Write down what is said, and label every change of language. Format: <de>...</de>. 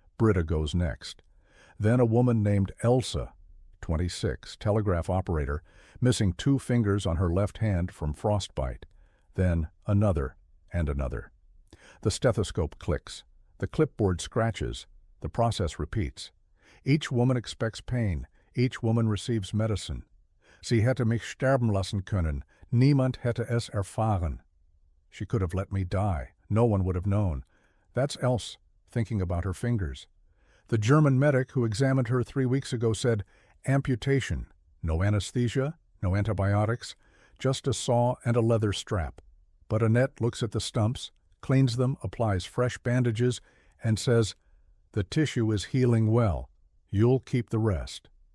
<en>Britta goes next. Then a woman named Elsa, 26, telegraph operator, missing 2 fingers on her left hand from frostbite. Then another and another. The stethoscope clicks. The clipboard scratches. The process repeats. Each woman expects pain. Each woman receives medicine.</en> <de>Sie hätte mich sterben lassen können. Niemand hätte es erfahren.</de> <en>She could have let me die. No one would have known. That's Else, thinking about her fingers. The German medic who examined her 3 weeks ago said, amputation. No anesthesia, no antibiotics, just a saw and a leather strap. But Annette looks at the stumps, cleans them, applies fresh bandages, and says, the tissue is healing well. You'll keep the rest.</en>